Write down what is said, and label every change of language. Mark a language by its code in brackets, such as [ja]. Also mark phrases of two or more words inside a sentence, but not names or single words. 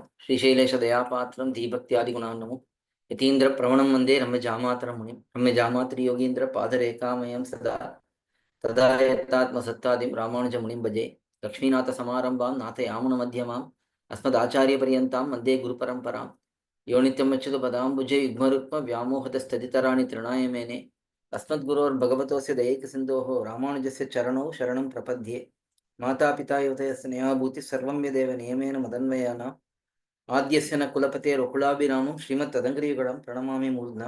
[sa] श्रीशैलेश दयापात्रं धीभक्त्यादि गुणार्णवम् यतीन्द्र प्रवणं वन्दे रम्य जामातरं मुनिम् रम्य जामातृ योगीन्द्र पादरेखामयं सदा तदा यत्तात्म सत्तादिं रामानुज मुनिं भजे. लक्ष्मीनाथ समारम्भां नाथ यामुन मध्यमाम् अस्मत् आचार्य पर्यन्तां वन्दे गुरु परम्पराम्. यो नित्यम् अच्युत पदाम्बुजे युग्मरुक्म व्यामोहतस्तदितराणि तृणायमेने. अस्मद्गुरोर्भगवतोऽस्य दयैकसिन्धोः रामानुजस्य चरणौ शरणं प्रपद्ये. मातापिता युवतयस्य स्नेहाभूतिः सर्वं यदेव नियमेन मदन्वयानाम् आद्यस्य न कुलपतेर्वकुलाभिरामं श्रीमत्तदङ्घ्रियुगलं प्रणमामि मूर्ध्ना.